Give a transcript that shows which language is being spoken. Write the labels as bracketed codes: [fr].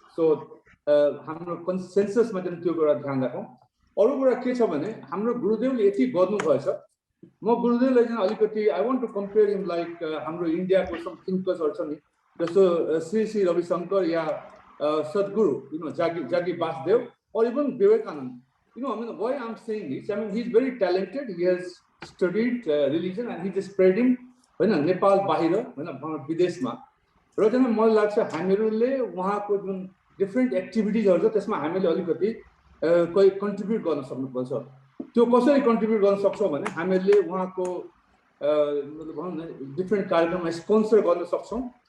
[ne] So हाम्रो कन्सेन्ससमा चाहिँ त्यो कुरा ध्यान राखौँ। अरू कुरा के छ भने, हाम्रो गुरुदेवले यति गर्नुभएछ। म गुरुदेवलाई चाहिँ अलिकति [en] I want to compare him like [ne] हाम्रो इन्डियाको सम थिङ्कर्सहरू छ नि, जस्तो श्री रविशङ्कर या सद्गुरु जागी Vasudev, [en] or even [ne] Vivekananda. [en] I mean, why I'm saying this, I mean, he's very talented. He has studied religion and he's spreading [ne] Nepal bahira, विदेशमा र चाहिँ मलाई लाग्छ हामीहरूले उहाँको जुन डिफरेन्ट एक्टिभिटिजहरु छ त्यसमा हामीले अलिकति कोही कन्ट्रिब्युट गर्न सक्नुपर्छ। त्यो कसरी कन्ट्रिब्युट गर्न सक्छौं भने हामीले उहाँको मतलब भनौं न डिफरेन्ट कार्यक्रममा स्पोन्सर गर्न सक्छौं।